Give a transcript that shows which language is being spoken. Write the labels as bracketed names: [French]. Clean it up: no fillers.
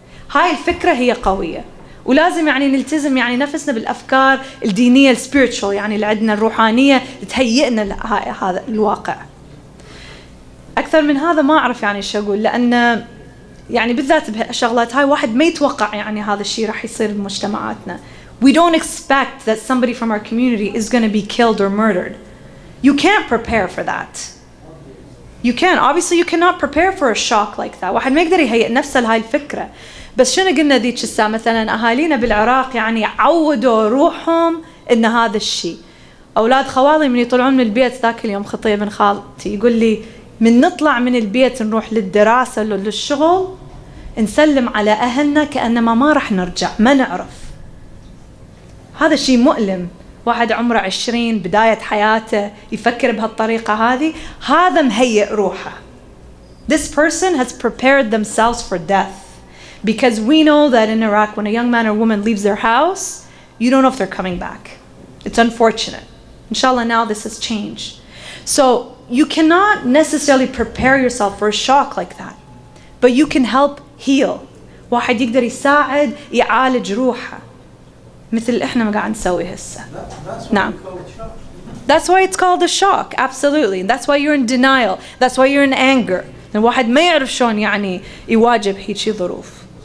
[Arabic] هاي الفكرة هي قوية. ولازم نلتزم نفسنا بالأفكار الدينية السبيريتشوال اللي عندنا الروحانية تهيئنا هذا الواقع. أكثر من هذا ما أعرف شو أقول، لأن بالذات بهالشغلات هاي واحد ما يتوقع هذا الشيء راح يصير بمجتمعاتنا. [English] We don't expect that somebody from our community is going to be killed or murdered. You can't prepare for that. You can't. Obviously you cannot prepare for a shock like that. [Arabic] واحد ما يقدر يهيئ نفسه لهاي الفكرة. بس شنو قلنا ذيك الساعة مثلا أهالينا بالعراق عودوا روحهم إن هذا الشيء. أولاد خوالي من يطلعون من البيت ذاك اليوم خطية بن خالتي يقول لي من نطلع من البيت نروح للدراسة للشغل نسلم على أهلنا كأنما ما راح نرجع، ما نعرف. هذا شيء مؤلم. واحد عمره 20 بداية حياته يفكر بهالطريقة هذه، هذا مهيئ روحه. [English] This person has prepared themselves for death. Because we know that in Iraq, when a young man or woman leaves their house, you don't know if they're coming back. It's unfortunate. Inshallah, now this has changed. So you cannot necessarily prepare yourself for a shock like that. But you can help heal. [Arabic] واحد يقدر يساعد يعالج روحه. مثل اللي احنا ما قاعد نسوي هسه. نعم. [English] That's why it's called a shock. Absolutely. That's why you're in denial. That's why you're in anger. [Arabic] الواحد ما يعرف شلون يعني يواجه هيك ظروف.